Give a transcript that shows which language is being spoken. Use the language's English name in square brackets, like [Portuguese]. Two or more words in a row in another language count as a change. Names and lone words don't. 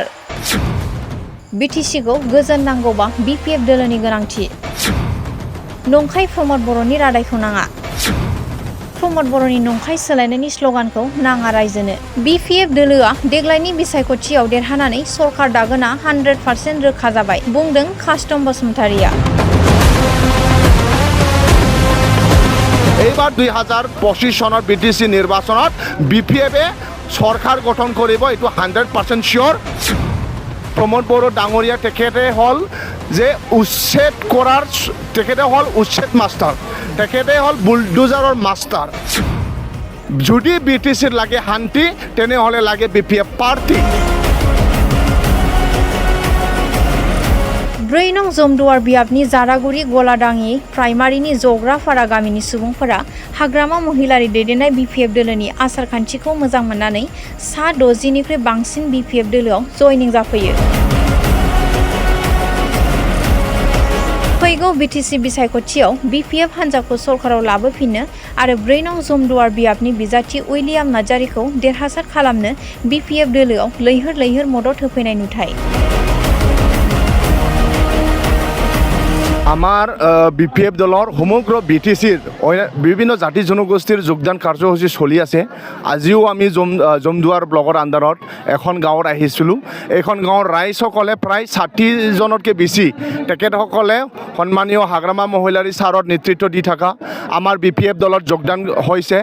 [Bodo] BTC खौ गोजोन नांगौबा BPF दोलोनि गोनांथि। नंखाय प्रमोद बर'नि रादायखौ नाङा। प्रमोद बर'नि नंखाय सोलायनायनि स्ल'गानखौ नाङा रायजोनो। BPF दोलोआ देग्लायनि बिसायख'थियाव देरहानानै सरकार दागोना 100% रोखा जाबाय, बुंदों कास्टम बसुमतारिया। [Assamese] এইবাৰ 2025 চনৰ BTC নিৰ্বাচনত BPF সরকার গঠন কৰিব, এটো 100% শিওর। প্রমোদ বড়ো ডাঙরিয়া তেখেতে হল যে উচ্ছেদ করার তেখেতে হল উচ্ছেদ মাস্টার, তেখেতে হল বুলডোজাৰৰ মাস্টার। যদি BTCৰ লাগে শান্তি তেনেহলে লাগে BPF পার্টি। [Bodo] 4 नं जमदुवार बियाबनि जारागुरि गलादाङि प्राइमारिनि जग्राफारा गामिनि सुबुंफोरा हाग्रामा महिलारि दैदेननाय BPF दोलोनि आसारखान्थिखौ मोजां मोननानै 60 निख्रुइ बांसिन BPF दोलोआव जयनिं जाफैयो। फैगौ BTC बिसायख'थियाव BPF हान्जाखौ सरकाराव लाबोफिननो आरो 4 नं जमदुवार बियाबनि बिजाथि उइलियाम नार्जारिखौ देरहासार खालामनो BPF दोलोआव लैहोर लैहोर मदद होफैनाय नुथाय। [Assamese] আমার BPF দলৰ সমগ্ৰ BTCৰ বিভিন্ন জাতি জনগোষ্ঠীৰ যোগদান কাৰ্যসূচী চলি আছে। আজিও আমি জমদুৱাৰ ব্লকৰ আণ্ডাৰত এখন গাঁৱত আহিছিলোঁ। এইখন গাঁৱৰ ৰাইজসকলে প্ৰায় 60জনতকৈ বেছি তেখেতসকলে সন্মানীয় হাগ্ৰামা মহিলাৰী ছাৰৰ নেতৃত্ব দি থকা আমাৰ BPF দলত যোগদান হৈছে।